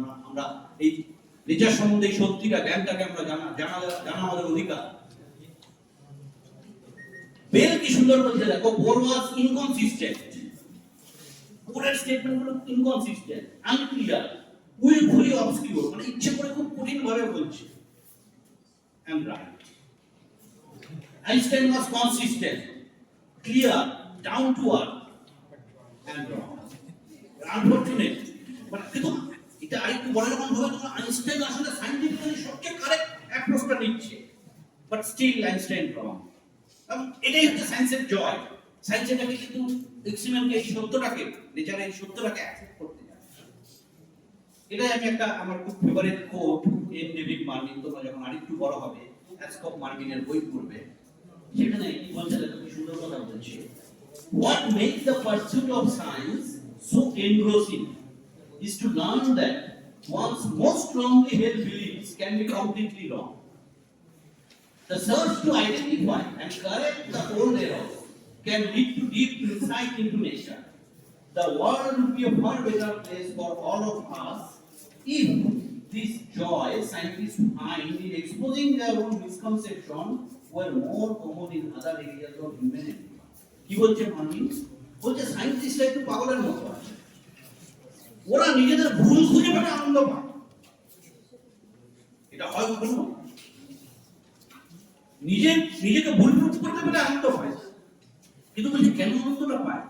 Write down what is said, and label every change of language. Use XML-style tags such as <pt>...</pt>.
<bn>আমরা এই নেচার সম্বন্ধে এই সত্যিটা জ্ঞানটাকে আমরা জানা আমাদের অধিকার। বেল কি সুন্দর বলছে দেখো,</bn> <en>Bohr was inconsistent,</en> <bn>বোরের স্টেটমেন্টগুলো ইনকনসিস্টেন্ট, আনক্লিয়ার, উইলফুলি অবসকিউর, মানে ইচ্ছে করে খুব কঠিন ভাবে বলছে। And right</bn> <en>Einstein was consistent, clear, down to earth, and wrong. Unfortunate, but</en> <bn>কিন্তু এটা আরেকটু বড় রকম ভাবে তোমরা আইনস্টাইন আসলে সায়েন্টিফিক্যালি সবচেয়ে কারেক্ট অ্যাপ্রোচটা নিচ্ছে, বাট স্টিল আইনস্টাইন রং। এটাই হচ্ছে সায়েন্সের জয়। সায়েন্স এটাকে কিন্তু এক্সপেরিমেন্টকে এই সত্যটাকে, নেচারের এই সত্যটাকে অ্যাকসেপ্ট করতে যায়। এটাই আমি একটা আমার খুব favourite coat N David Marvin, তোমরা যখন আরেকটু বড় হবে অ্যাসকপ মার্ভিনের বই পড়বে, সেখানে কি বলছে দেখো কি সুন্দর কথা বলছে,</bn> <en>what makes the pursuit of science so engrossing is to learn that one's most strongly held beliefs can be completely wrong. The search to identify and correct the old errors can lead to deep insight into nature. The world would be a far better place for all of us if this joy scientists find in exposing their own misconception were more common in other areas of humanity.</en> <bn>কি বলছে Marvin? বলছে সায়েন্টিস্টরা একটু পাগলের মতো আছে, ওরা নিজেদের ভুল খুঁজে পেতে আনন্দ পায়। এটা হয় কখনো? নিজেকে ভুল করতে পেরে আনন্দ পায়, কিন্তু বলছে কেন আনন্দটা পায়?</bn>